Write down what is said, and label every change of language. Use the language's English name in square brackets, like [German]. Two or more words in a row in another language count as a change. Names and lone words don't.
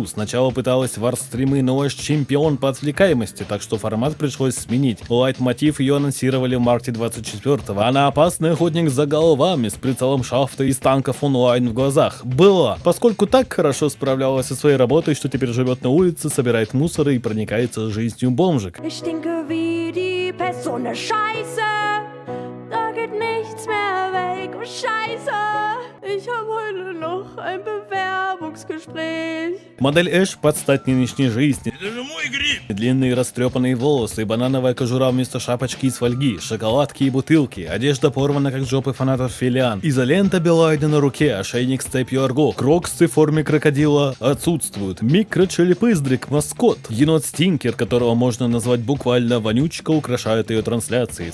[Russian] Сначала пыталась варстримы, но Эш чемпион по отвлекаемости, так что формат пришлось сменить. Лайтмотив ее анонсировали в марте 24-го. Она опасный охотник за головами с прицелом шафта из танков онлайн в глазах. Была, поскольку так хорошо справлялась со своей работой, что теперь живет на улице, собирает мусор и проникается жизнью бомжик. [German] Ich stinke wie die Pest, so eine Scheiße. Da geht nichts mehr weg, oh Scheiße. Ich hab heute noch ein Bewerbungsgespräch. [Russian] Модель Эш под стать нынешней жизни. Это же мой гриб! Длинные растрепанные волосы, банановая кожура вместо шапочки из фольги, шоколадки и бутылки, одежда порвана как жопы фанатов Филиан, изолента Белайда на руке, ошейник с цепью арго, кроксы в форме крокодила отсутствуют, микрочелепыздрик, маскот, енот Стинкер, которого можно назвать буквально вонючка, украшает ее трансляции.